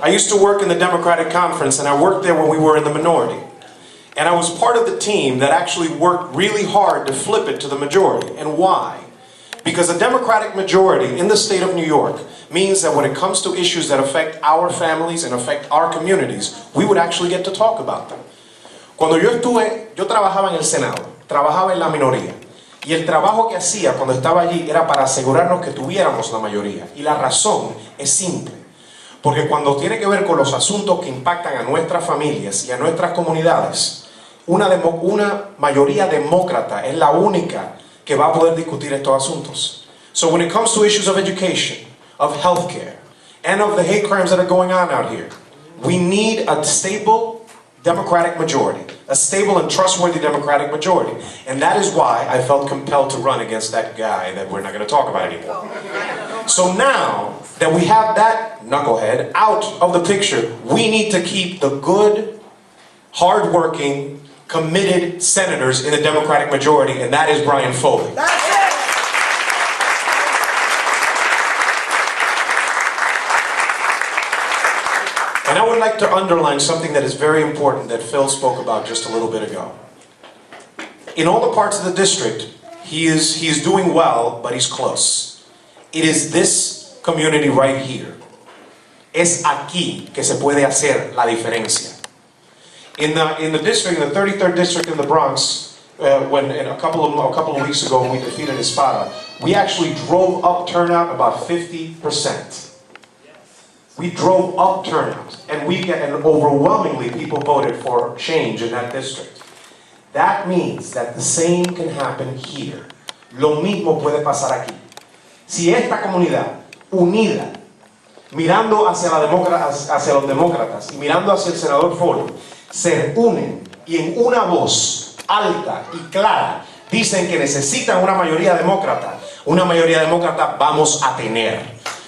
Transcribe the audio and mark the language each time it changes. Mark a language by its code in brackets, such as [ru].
[en] I used to work in the Democratic Conference, and I worked there when we were in the minority. And I was part of the team that actually worked really hard to flip it to the majority. And why? Because a Democratic majority in the state of New York means that when it comes to issues that affect our families and affect our communities, we would actually get to talk about them. [es] Cuando yo trabajaba en el Senado, trabajaba en la minoría. Y el trabajo que hacía cuando estaba allí era para asegurarnos que tuviéramos la mayoría. Y la razón es simple. Porque cuando tiene que ver con los asuntos que impactan a nuestras familias y a nuestras comunidades, una mayoría demócrata es la única que va a poder discutir estos asuntos. [en] So when it comes to issues of education, of healthcare, and of the hate crimes that are going on out here, we need a stable Democratic majority, a stable and trustworthy Democratic majority. And that is why I felt compelled to run against that guy that we're not going to talk about anymore. So now that we have that knucklehead out of the picture, we need to keep the good, hard-working, committed senators in the Democratic majority, and that is Brian Foley. And I would like to underline something that is very important that Phil spoke about just a little bit ago. In all the parts of the district, he is doing well, but he's close. It is this community right here. [es] Es aquí que se puede hacer la diferencia. [en] In the district, in the 33rd district in the Bronx, when a couple of weeks ago when we defeated Espada, we actually drove up turnout about 50%. We drove up turnout, and overwhelmingly people voted for change in that district. That means that the same can happen here. [es] Lo mismo puede pasar aquí. Si esta comunidad unida, mirando hacia los demócratas y mirando hacia el senador Foley, se unen y en una voz alta y clara dicen que necesitan una mayoría demócrata vamos a tener.